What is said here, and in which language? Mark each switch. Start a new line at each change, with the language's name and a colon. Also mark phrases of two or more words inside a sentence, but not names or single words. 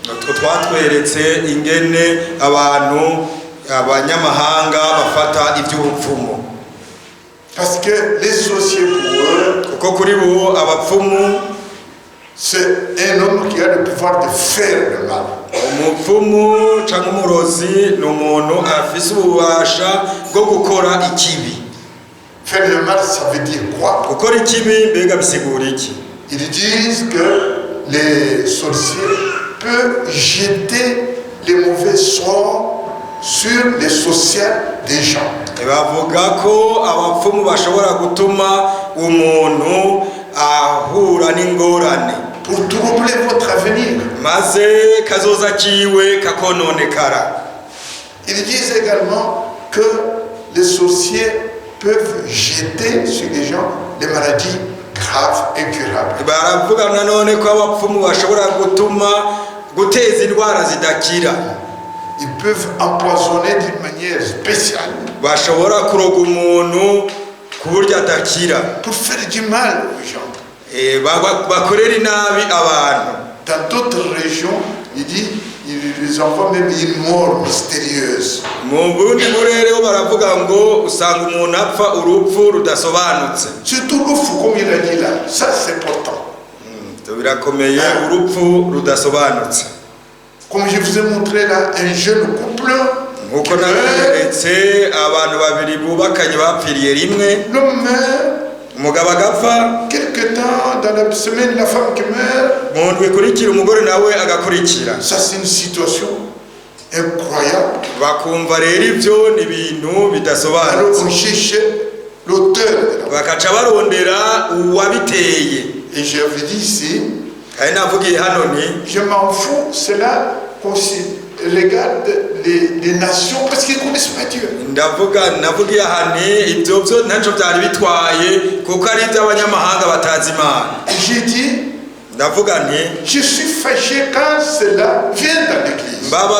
French: Parce que les sorciers pour eux, c'est un homme qui a le pouvoir de faire le mal.
Rundi: bwo gukora ikibi.
French: Faire le mal, ça veut dire quoi?
Rundi: Gukora ikibi mbega bisigura iki?
French: Ils disent que les sorciers peuvent jeter les mauvais sorts sur les sociales des gens.
Rundi: Bavuga ko abapfumu bashobora gutuma umuntu ahura n'ingorane
French: pour troubler votre avenir.
Rundi: maze kazoza kiwe kakononekara.
French: Ils disent également que les sorciers peuvent jeter sur les gens des maladies graves, incurables.
Rundi: Baravuga nanone ko abapfumu bashobora guteza indwara zidakira.
French: Ils peuvent empoisonner d'une manière spéciale.
Rundi: Bashobora kuroga umuntu ku buryo adakira.
French: Pour faire du mal aux gens.
Rundi: Bakorera inabi abantu.
French: Dans d'autres régions, il dit, ils envoient même une mort mystérieuse.
Rundi: Mu bundi burere baravuga ngo usanga umuntu apfa urupfu rudasobanutse.
French: Surtout l'oufou, comme il a dit là, ça c'est important.
Rundi: Birakomeye urupfu rudasobanutse.
French: Comme je vous ai montré là, un jeune couple.
Rundi: Nkuko naberetse abantu babiri bubakanye bapfiriye rimwe.
French: L'homme meurt.
Rundi: Umugabo agapfa.
French: Quelque temps dans la semaine, la femme qui meurt.
Rundi: Mu ndwi ikurikira umugore nawe agakurikira.
French: Ça c'est une situation incroyable.
Rundi: Bakumva rero ibyo ni ibintu bidasobanutse.
French: Alors on cherche l'auteur.
Rundi: Bakaca barondera uwabiteye.
French: Et je vous dis ici, je m'en fous, cela regarde les nations parce qu'ils ne connaissent pas Dieu. J'ai dit, je suis fâché quand cela vient dans l'église.